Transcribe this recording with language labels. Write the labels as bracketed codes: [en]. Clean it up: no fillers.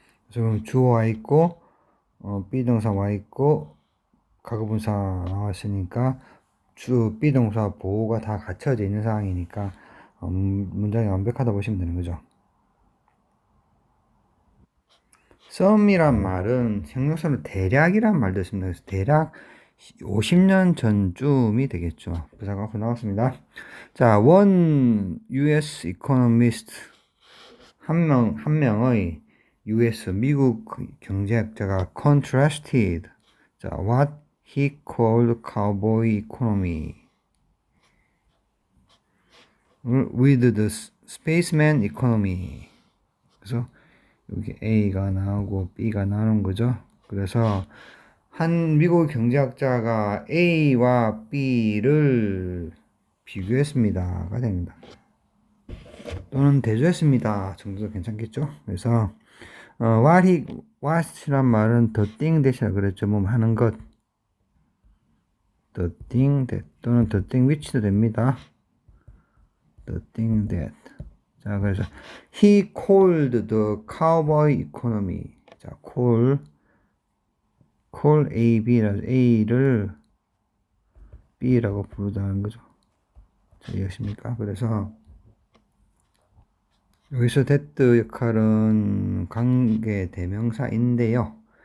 [ko] 지금 주어 와 있고, 비동사 와 있고, 가구분사 나왔으니까, 비동사 보호가 다 갖춰져 있는 상황이니까, 문장이 완벽하다 보시면 되는 거죠. some이란 말은 형용사로 대략이란 말도 있습니다. 그래서 대략 50년 전쯤이 되겠죠. 부사가 앞으로 나왔습니다. [en] 자, one US economist [ko] 한 명의 US 미국 경제학자가 [en] contrasted 자, what he called cowboy economy with the spaceman economy. [ko] 그래서 여기 A가 나오고 B가 나오는 거죠. 그래서 한 미국 경제학자가 A와 B를 비교했습니다가 됩니다. 또는 대조했습니다 정도도 괜찮겠죠. 그래서 what이란 말은 [en] the thing that [ko] 이라 그랬죠. 뭐 하는 것 [en] the thing that [ko] 또는 [en] the thing which [ko] 도 됩니다. [en] the thing that 자, 그래서 he called the cowboy economy. [ko] 자, call A를 B라고 부르다는 거죠. 자, 이해하십니까? 그래서 여기서 that 역할은 관계 대명사인데요.